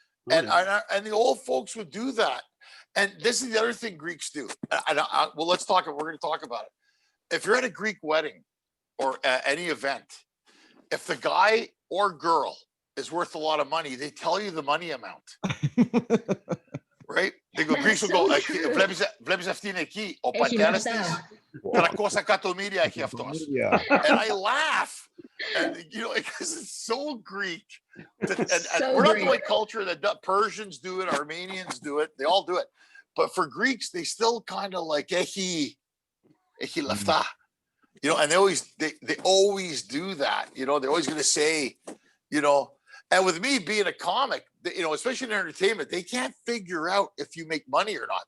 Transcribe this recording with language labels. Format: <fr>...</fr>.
<en>And the old folks would do that. And this is the other thing Greeks do. Well, let's talk. We're going to talk about it. If you're at a Greek wedding or any event, if the guy or girl is worth a lot of money, they tell you the money amount. Right? They go, Greeks will go,</en> <el>"Βλέπεις αυτήν εκεί, ο πατέρας της, 300 εκατομμύρια έχει αυτός."</el> <en>And I laugh, because it's so Greek. And we're not the only culture that Persians do it, Armenians do it, they all do it. But for Greeks, they still kind of like,</en> <el>"Echi lefta."</el> <en>And they always do that. They're always going to say, and with me being a comic, especially in entertainment, they can't figure out if you make money or not.</en>